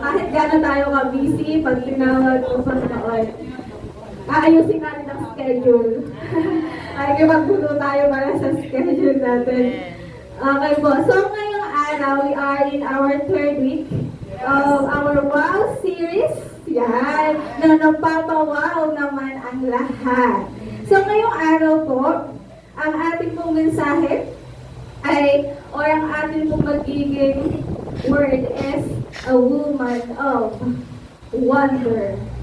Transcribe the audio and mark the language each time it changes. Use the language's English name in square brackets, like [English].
[Filipino] Kahit gano'n tayo ka-busy, pag tinawag ng Panginoon, aayusin natin ang schedule. Ay, magbulo tayo para sa schedule natin. Okay po. [English] So, [Filipino] ngayong araw, [English] we are in our third week of our WOW series. [Filipino] Yan. Na napapawaw naman ang lahat. So, ngayong araw po, ang ating pong mensahe ay, or ang ating pong magiging word [English] is a woman of wonder.